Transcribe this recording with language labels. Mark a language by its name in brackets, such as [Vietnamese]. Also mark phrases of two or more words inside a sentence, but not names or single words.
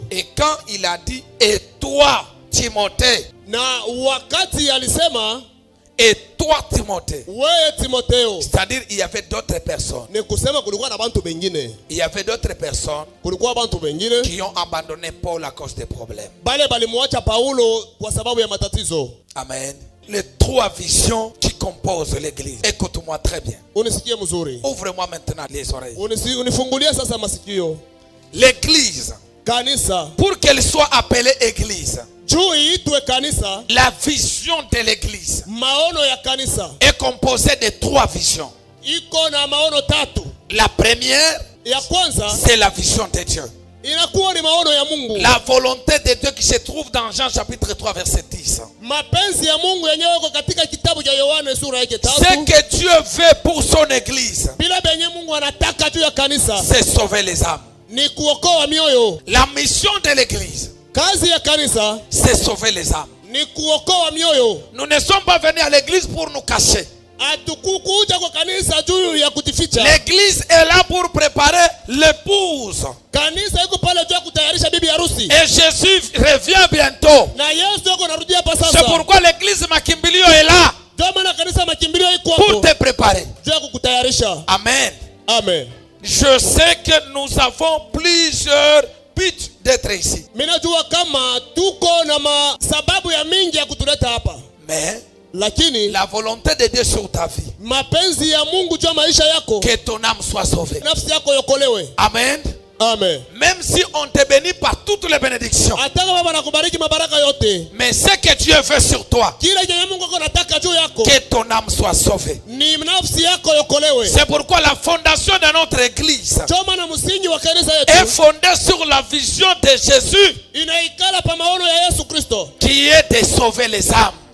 [French] Et quand il a dit et toi Timothée, [Swahili] Na wakati alisema [French] et toi Timothée, [Swahili] wewe Timotheo, [French] c'est-à-dire il y avait d'autres personnes. [Swahili] ni kusema kulikuwa na bantu bengine. [French] Il y avait d'autres personnes [Swahili] Kulikuwa bantu bengine [French] qui ont abandonné Paul à cause des problèmes. [Swahili] bale balimwacha Paulo kwa sababu ya matatizo. Amen. [French] Les trois visions qui composent l'église. Écoute-moi très bien. [Swahili] Unisikie mzuri. [French] Ouvre-moi maintenant les oreilles. [Swahili] Unifungulie sasa masikio. [French] L'église, [Swahili] Kanisa, [French] pour qu'elle soit appelée église, [Swahili] juu iitwe kanisa, [French] la vision de l'église [Swahili] maono ya kanisa [French] est composée de trois visions. [Swahili] iko na maono tatu. [French] La première, [Swahili] Ya kwanza [French] c'est la vision de Dieu. [Swahili] inakuwa ni maono ya Mungu. [French] La volonté de Dieu qui se trouve dans Jean chapitre 3 verset 10. [Swahili] Mapenzi ya Mungu yenyewe iko katika kitabu cha Yohane sura yake [French] Ce [Swahili] 3. [French] que Dieu veut pour son église, [Swahili] Bila benye Mungu anataka juu ya kanisa [French] c'est sauver les âmes. [Swahili] ni kuokoa mioyo. [French] La mission de l'église, [Swahili] Kazi ya kanisa [French] c'est sauver les âmes. [Swahili] ni kuokoa mioyo. [French] Nous ne sommes pas venus à l'église pour nous cacher. [Swahili] Hatukukuja kwa kanisa juu ya kujificha. [French] L'église est là pour préparer l'épouse. [Swahili] Kanisa iko pale juu ya kutayarisha bibi harusi. [French] Et Jésus revient bientôt. [Swahili] Na Yesu yuko anarudia hapa [French] C'est [Swahili] sasa. [French] pourquoi l'église Makimbilio est là [Swahili] Ndio maana kanisa makimbilio iko [French] pour [Swahili] hapo [French] te préparer. [Swahili] juu ya kukutayarisha. maisha. [French] Amen. [Swahili] Amen. [French] Je sais que nous avons plusieurs buts d'être ici. [Swahili] Minajua kama tuko na sababu ya mingi ya kutuleta hapa. [French] Mais [Swahili] lakini [French] la volonté de Dieu sur ta vie, [Swahili] mapenzi ya Mungu juu ya maisha yako, [French] que ton âme soit sauvée. [Swahili] nafsi yako yokolewe. [French] Amen. [Swahili] Amen. [French] Même si on te bénit par toutes les bénédictions, mais ce que Dieu veut sur toi, que ton âme soit sauvée. C'est pourquoi la fondation de notre église est fondée sur la vision de Jésus, qui est de sauver les âmes.